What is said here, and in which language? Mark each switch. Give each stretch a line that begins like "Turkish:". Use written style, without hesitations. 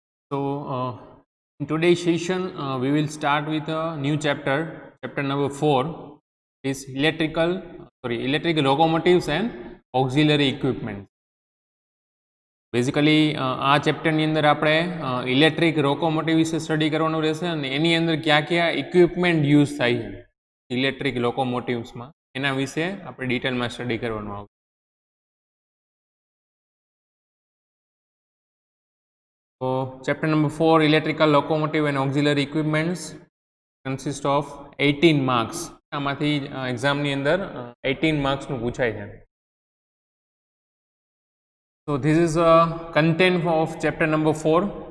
English: So, in today's session, we will start with a new chapter. Chapter number 4 is electric locomotives and auxiliary equipment.
Gujarati: Basically આ ચેપ્ટરની અંદર આપણે electric locomotive વિશે study કરવાનું રહેશે અને એની અંદર કયા કયા ઇક્વિપમેન્ટ યુઝ થાય છે ઇલેક્ટ્રિક લોકોમોટિવ્સમાં એના વિશે આપણે ડિટેલમાં સ્ટડી કરવાનું આવશે.
English: So, chapter number 4 electrical locomotive and auxiliary equipments consist of 18 marks.
Gujarati: આમાંથી એક્ઝામની અંદર 18 માર્ક્સનું પૂછાય છે.
English: So this is content of chapter number 4.